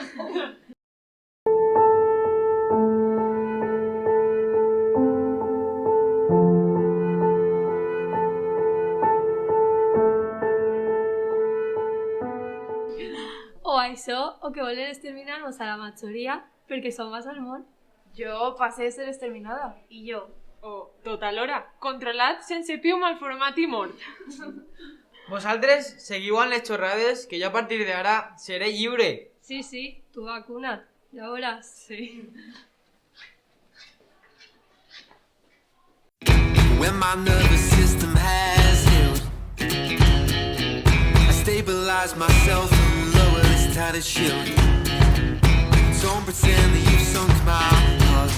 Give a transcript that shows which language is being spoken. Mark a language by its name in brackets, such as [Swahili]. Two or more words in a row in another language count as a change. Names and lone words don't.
[Catalan] O això, o que volen exterminar-nos a la majoria perquè som més al món. Jo passé a ser exterminada. I jo. O, tot alhora, controlat, sense piu, malformat i mort. Vosaltres seguiu amb les xorrades que jo a partir d'ara seré lliure. Sí, tu vacuna't, ja veuràs. Sí. [English] When my nervous system has healed, I stabilize myself and lower this tattered shield. Don't pretend that you've sunk my heart.